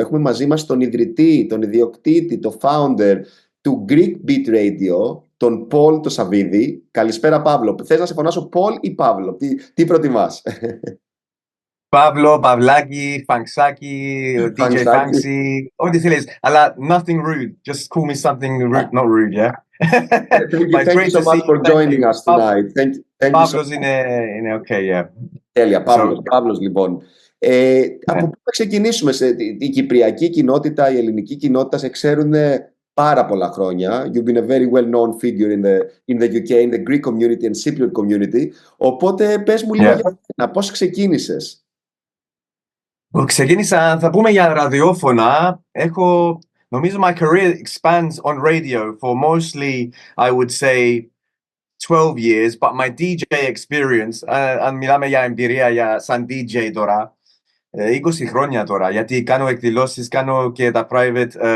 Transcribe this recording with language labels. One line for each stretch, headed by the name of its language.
Greek: Έχουμε μαζί μας τον ιδρυτή, τον ιδιοκτήτη, τον founder του GreekBeat Radio, τον Πολ το Σαββίδη. Καλησπέρα Παύλο. Θες να σε φωνάσω Πολ ή Παύλο? Τι προτιμάς? Παύλο, Παυλάκι, Funksy, DJ Funksy, ό,τι θέλεις. Αλλά
English: nothing rude. Just call me something rude, not rude, yeah? Thank you so much for joining us tonight. Thank you.
Greek: Παύλος είναι okay, yeah. Τέλεια, Παύλος λοιπόν. Από πού θα ξεκινήσουμε? Η κυπριακή κοινότητα, η ελληνική κοινότητα σε ξέρουν πάρα πολλά χρόνια.
English: You've been a very well-known figure in the UK, in the Greek community and Cypriot community.
Greek: Οπότε πες μου λίγο για πώς ξεκίνησες. Ξεκίνησα, θα πούμε για ραδιόφωνα. Νομίζω
English: my career expands on radio for mostly, I would say, 12 years, but my DJ experience,
Greek: αν μιλάμε για εμπειρία σαν DJ τώρα, 20 χρόνια τώρα, γιατί κάνω εκδηλώσεις, κάνω και τα private